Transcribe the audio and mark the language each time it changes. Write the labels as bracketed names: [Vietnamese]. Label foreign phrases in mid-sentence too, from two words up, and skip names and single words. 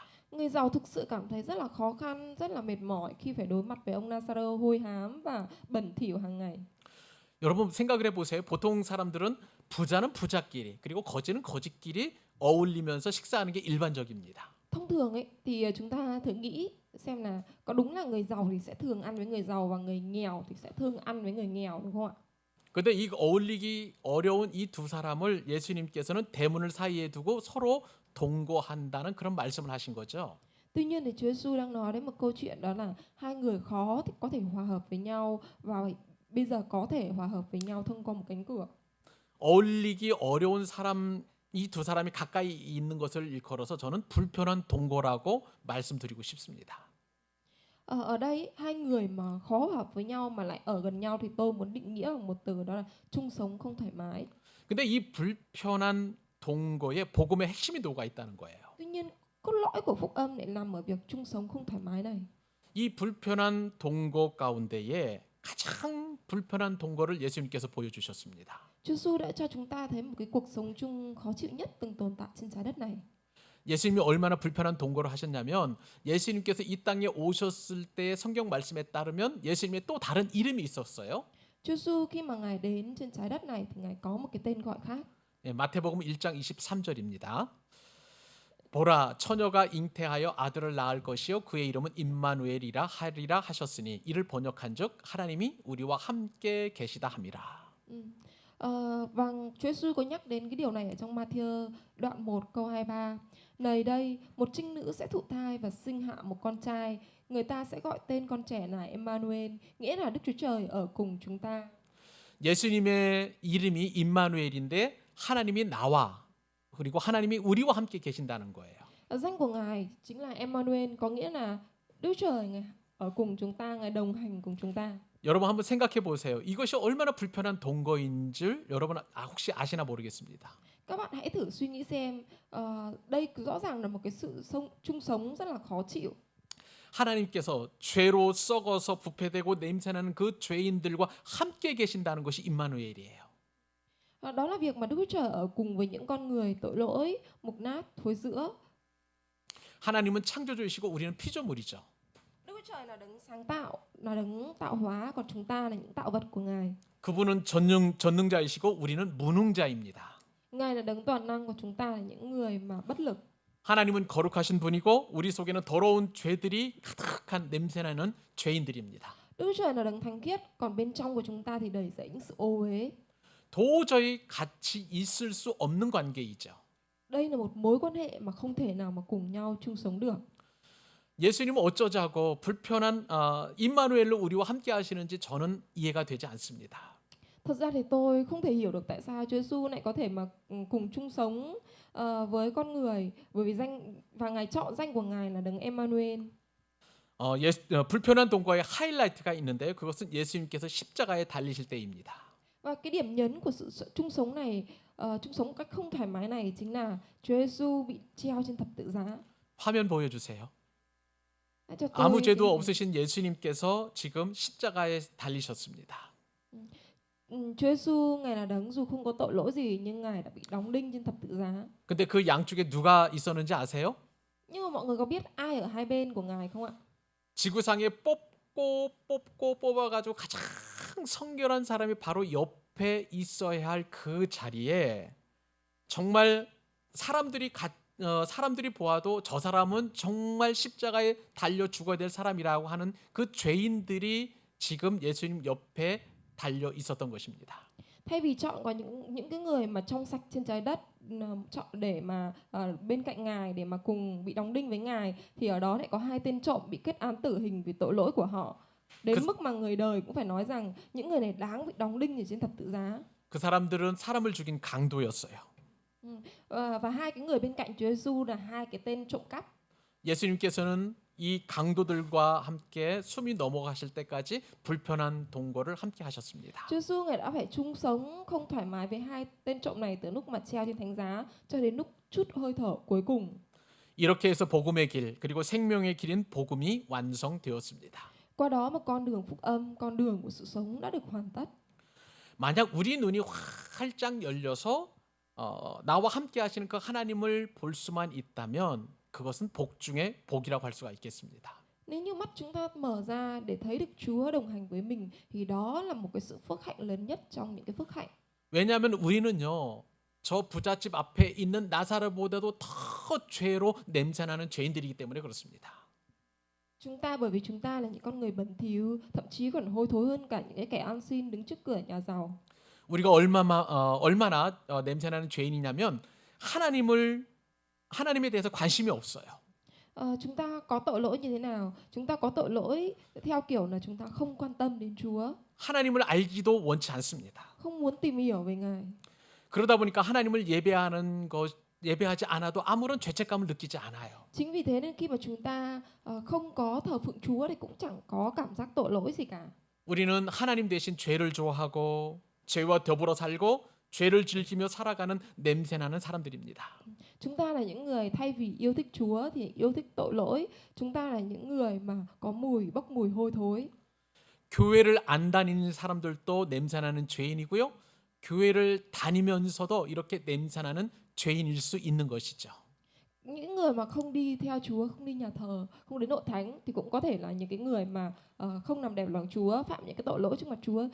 [Vietnamese] Người giàu thực sự cảm thấy rất là khó khăn, rất là mệt mỏi khi phải đối mặt với ông Nazareth hôi hám và bẩn thỉu hàng ngày. [Korean] 여러분 생각을 해보세요. 보통 사람들은 부자는 부자끼리 그리고 거지는 거지끼리 어울리면서 식사하는 게 일반적입니다. [Vietnamese] Thông thường ấy thì chúng ta thử nghĩ xem là có đúng là người giàu thì sẽ thường ăn với người giàu và người nghèo thì sẽ thường ăn với người nghèo, đúng không ạ? [Korean] 그런데 이 어울리기 어려운 이 두 사람을 예수님께서는 대문을 사이에 두고 서로 동거한다는 그런 말씀을 하신 거죠. [Vietnamese] Tuy nhiên thì Chúa Giêsu đang nói đến một câu chuyện đó là hai người khó thì có thể hòa hợp với nhau và bây giờ có thể hòa hợp với nhau thông qua một cánh cửa. [Korean] 어울리기 어려운 사람 이 두 사람이 가까이 있는 것을 일컬어서 저는 불편한 동거라고 말씀드리고 싶습니다. [Vietnamese] Ở đây hai người mà khó hợp với nhau mà lại ở gần nhau thì tôi muốn định nghĩa bằng một từ đó là chung sống không thoải mái. [Korean] 근데 이 불편한 동거에 복음의 핵심이 녹아 있다는 거예요. [Vietnamese] Tuy nhiên cốt lõi của phúc âm lại nằm ở việc chung sống không thoải mái này. [Korean] 이 불편한 동거 가운데에 가장 불편한 동거를 예수님께서 보여주셨습니다. [Vietnamese] Chúa Giêsu đã cho chúng ta thấy một cái cuộc sống chung khó chịu nhất từng tồn tại trên trái đất này. [Korean] 예수님이 얼마나 불편한 동거를 하셨냐면 예수님께서 이 땅에 오셨을 때 성경 말씀에 따르면 예수님의 또 다른 이름이 있었어요. [Vietnamese] Chúa Giêsu khi mà Ngài đến trên trái đất này thì Ngài có một cái tên gọi khác. [Korean] 마태복음 1장 23절입니다. 보라 처녀가 잉태하여 아들을 낳을 것이요 그의 이름은 임마누엘이라 하리라 하셨으니 이를 번역한즉 하나님이 우리와 함께 계시다 함이라. [Vietnamese] Và Chúa Giêsu có nhắc đến cái điều này ở trong Ma-thi-ơ đoạn 1 câu 23. Này đây, một trinh nữ sẽ thụ thai và sinh hạ một con trai, người ta sẽ gọi tên con trẻ này Emmanuel, nghĩa là Đức Chúa Trời ở cùng chúng ta. [Korean] 예수님의 이름이 임마누엘인데 하나님이 나와 그리고 하나님이 우리와 함께 계신다는 거예요. [Vietnamese] Danh của Ngài chính là Emmanuel, có nghĩa là Đức Trời Ngài ở cùng chúng ta, Ngài đồng hành cùng chúng ta. [Korean] 여러분 한번 생각해 보세요. 이것이 얼마나 불편한 동거인 줄 여러분 혹시 아시나 모르겠습니다. [Vietnamese] Các bạn hãy thử suy nghĩ xem, đây rõ ràng là một cái sự chung sống rất là khó chịu. [Korean] 하나님께서 죄로 썩어서 부패되고 냄새나는 그 죄인들과 함께 계신다는 것이 임마누엘이에요. [Vietnamese] Đó là việc mà Đức Chúa Trời ở cùng với những con người tội lỗi, mục nát, thối rữa. [Korean] 하나님은 창조주이시고 우리는 피조물이죠. [Vietnamese] Đức Chúa Trời là đấng sáng tạo, là đấng tạo hóa, còn chúng ta là những tạo vật của Ngài. [Korean] 그분은 전능자이시고 우리는 무능자입니다. [Vietnamese] Ngài là đấng toàn năng, còn chúng ta là những người mà bất lực. [Korean] 하나님은 거룩하신 분이고 우리 속에는 더러운 죄들이 가득한 냄새나는 죄인들입니다. [Vietnamese] Đức Chúa Trời là đấng thánh khiết, còn bên trong của chúng ta thì đầy rẫy những sự ô uế. [Korean] 도저히 같이 있을 수 없는 관계이죠. [Vietnamese] Đây là một mối quan hệ mà không thể nào mà cùng nhau chung sống được. [Korean] 예수님은 어쩌자고 불편한 임마누엘로 우리와 함께 하시는지 저는 이해가 되지 않습니다. [Vietnamese] Thật ra thì tôi không thể hiểu được tại sao Chúa Giêsu lại có thể mà cùng chung sống với con người, bởi vì Ngài chọn danh của Ngài là Đấng Emmanuel. [Korean] 불편한 동거의 하이라이트가 있는데요. 그것은 예수님께서 십자가에 달리실 때입니다. [Vietnamese] Và cái điểm nhấn của sự chung sống này, chung sống một cách không thoải mái này chính là Chúa Giêsu bị treo trên thập tự giá. [Korean] 화면 보여주세요. [Vietnamese] Hãy cho tôi [Korean] 아무 죄도 [Vietnamese] cái- [Korean] 없으신 예수님께서 지금 십자가에 달리셨습니다. [Vietnamese] Chúa Giêsu Ngài là Đấng dù không có tội lỗi gì nhưng Ngài đã bị đóng đinh trên thập tự giá. [Korean] 근데 그 양쪽에 누가 있었는지 아세요? [Vietnamese] Nhưng mà mọi người có biết ai ở hai bên của Ngài không ạ? [Korean] 지구상에 뽑아가지고 가장 성결한 사람이 바로 옆에 있어야 할 그 자리에 정말 사람들이 보아도 저 사람은 정말 십자가에 달려 죽어야 될 사람이라고 하는 그 죄인들이 지금 예수님 옆에 달려 있었던 것입니다. [Vietnamese] Thay vì chọn có những cái người mà trong sạch trên trái đất, chọn để mà bên cạnh Ngài để mà cùng bị đóng đinh với Ngài, thì ở đó lại có hai tên trộm bị kết án tử hình vì tội lỗi của họ. Đến mức mà người đời cũng phải nói rằng những người này đáng bị đóng đinh ở trên thập tự giá. [Korean] 그 사람들은 사람을 죽인 강도였어요. [Vietnamese] Và hai cái người bên cạnh Chúa Giêsu là hai cái tên trộm cắp. [Korean] 예수님께서는 이 강도들과 함께 숨이 넘어가실 때까지 불편한 동거를 함께 하셨습니다. [Vietnamese] Chúa Giêsu Ngài đã phải chung sống không thoải mái với hai tên trộm này từ lúc mà treo trên thánh giá cho đến lúc chút hơi thở cuối cùng. [Korean] 이렇게 해서 복음의 길 그리고 생명의 길인 복음이 완성되었습니다. [Vietnamese] Qua đó mà con đường phúc âm, con đường của sự sống đã được hoàn tất. [Korean] 만약 우리 눈이 활짝 열려서 나와 함께 하시는 그 하나님을 볼 수만 있다면 그것은 복 중에 복이라고 할 수가 있겠습니다. [Vietnamese] Nếu như mắt chúng ta mở ra để thấy được Chúa đồng hành với mình thì đó là một cái sự phước hạnh lớn nhất trong những cái phước hạnh. [Korean] 왜냐하면 우리는요. 저 부잣집 앞에 있는 나사로보다도 더 죄로 냄새나는 죄인들이기 때문에 그렇습니다. [Vietnamese] Bởi vì chúng ta là những con người bẩn thỉu, thậm chí còn hôi thối hơn cả những cái kẻ ăn xin đứng trước cửa nhà giàu. [Korean] 우리가 얼마나 냄새나는 죄인이냐면 하나님에 대해서 관심이 없어요. [Vietnamese] Chúng ta có tội lỗi như thế nào? Chúng ta có tội lỗi theo kiểu là chúng ta không quan tâm đến Chúa, [Korean] 하나님을 알기도 원치 않습니다. [Vietnamese] không muốn tìm hiểu về Ngài. [Korean] 그러다 보니까 하나님을 예배하지 않아도 아무런 죄책감을 느끼지 않아요. [Vietnamese] Chính vì thế nên khi mà chúng ta không có thờ phượng Chúa thì cũng chẳng có cảm giác tội lỗi gì cả. [Korean] 우리는 하나님 대신 죄를 좋아하고 죄와 더불어 살고 죄를 즐기며 살아가는 냄새나는 사람들입니다. [Vietnamese] Chúng ta là những người thay vì yêu thích Chúa thì yêu thích tội lỗi. Chúng ta là những người mà có bốc mùi hôi thối. [Korean] 교회를 안 다니는 사람들도 냄새나는 죄인이고요. 교회를 다니면서도 이렇게 냄새나는 죄인일 수 있는 것이죠. [Vietnamese] Những người mà không đi theo Chúa, không đi nhà thờ, không đến hội thánh thì cũng có thể là những cái người mà không làm đẹp lòng Chúa, phạm những cái tội lỗi trước mặt Chúa.